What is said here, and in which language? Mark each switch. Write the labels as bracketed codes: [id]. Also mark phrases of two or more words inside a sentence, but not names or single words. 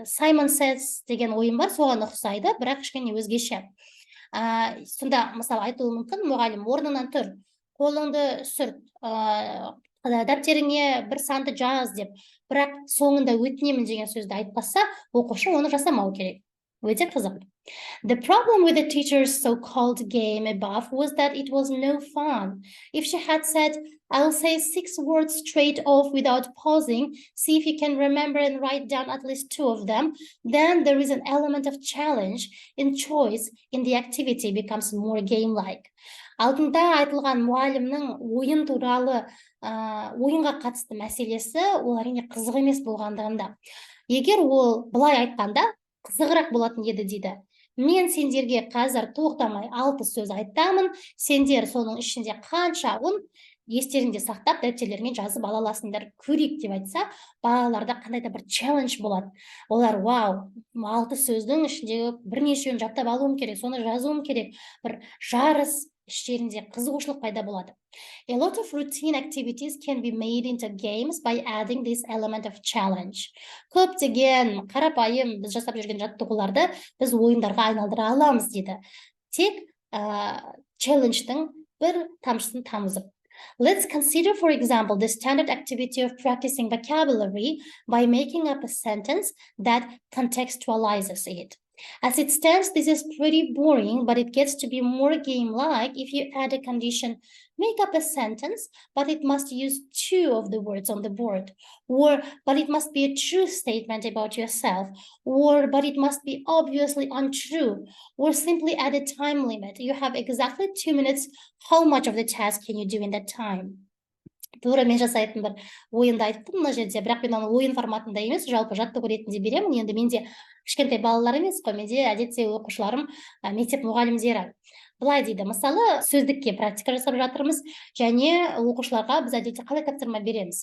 [kk] Simon Says деген ойын бар, соған ұқсайды, бірақ кішкене өзгеше. Сонда мысалы айтуы мүмкін, мұғалім орнынан тұр, қолыңды сүрт, дәптеріңе бір санды жаз деп, бірақ соңында өтінемін деген сөзді айтпаса, оқушы оны жасамау керек. Өте қызық. [en] The problem with the teacher's so-called game above was that it was no fun. If she had said, I'll say 6 words straight off without pausing, see if you can remember and write down at least 2 of them, then there is an element of challenge in choice in the activity becomes more game-like. [kk] Алдында айтылған мұғалімнің ойын туралы ойынға қатысты мәселесі ол әрине қызық емес болғандығында. Егер ол былай айтқанда қызығырақ болатын еді дейді. Мен сендерге қазір тоқтамай 6 сөз айтамын, сендер соның ішінде қаншауын естеріңде сақтап, дәптерлеріңе жазып ала аласыңдар, көрейік деп айтса, балаларда қандай да бір челлендж болады. Олар, вау, 6 сөздің ішіндегі бірнешеуін жаттап алуым керек, соны жазуым керек, бір жарыс іштерінде қызығушылық пайда болады. [en] A lot of routine activities can be made into games by adding this element of challenge. [kk] Көптеген қарапайым біз жасап жүрген жаттығуларды біз ойындарға айналдыра аламыз дейді. Тек челлендждің бір тамшысын тамызып. [en] Let's consider, for example, the standard activity of practicing vocabulary by making up a sentence that contextualizes it. As it stands, this is pretty boring, but it gets to be more game-like if you add a condition. Make up a sentence, but it must use 2 of the words on the board. Or, but it must be a true statement about yourself. Or, but it must be obviously untrue. Or simply add a time limit. You have exactly 2 minutes. How much of the task can you do in that time? [kk] Тура мен жасайтын бір ойынды айттым мына жерде, бірақ мен оны ойын форматында емес, жалпы жаттығу ретінде беремін. Енді менде кішкентай балалар емес қой, менде әдетте оқушыларым мектеп мұғалімдері. Былай дейді, мысалы, сөздікке практика жасап жатырмыз, және оқушыларға біз әдетте қалай тапсырма береміз.